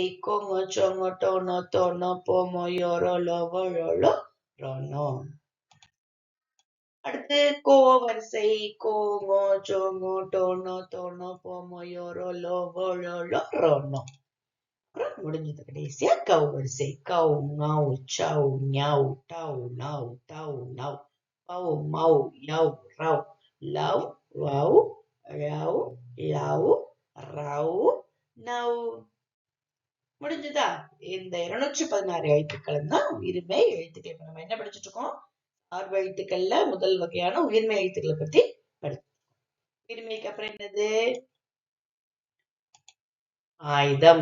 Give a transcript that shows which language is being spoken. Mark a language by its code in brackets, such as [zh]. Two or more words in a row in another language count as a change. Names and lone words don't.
[ta] கோங்கோ சோங்கோ டோனோ தோனோ போமோ யோரோ லோவோ லோலோ ரோனோ. அடுத்து கோ வரிசை. கோங்கோ சோங்கோ டோனோ தோனோ போமோ யோரோ லோவோ லோலோ ரோனோ. முடிஞ்சது. கடைசியா கவு வரிசை. கவு ஙௌ சௌ ஞௌ டௌ ணௌ தௌ நௌ பௌ மௌ யௌ ரௌ லௌ வௌ ழௌ ளௌ றௌ னௌ. முடிஞ்சுதா? இந்த 216 எழுத்துக்கள் தான் உயிர்மை எழுத்துக்கள். இப்ப நம்ம என்ன படிச்சுட்டு இருக்கோம்? சார்பு எழுத்துக்கள்ல முதல் வகையான உயிர்மை எழுத்துக்களை பத்தி படிச்சோம். உயிர்மைக்கு அப்புறம் என்னது? ஆயுதம்.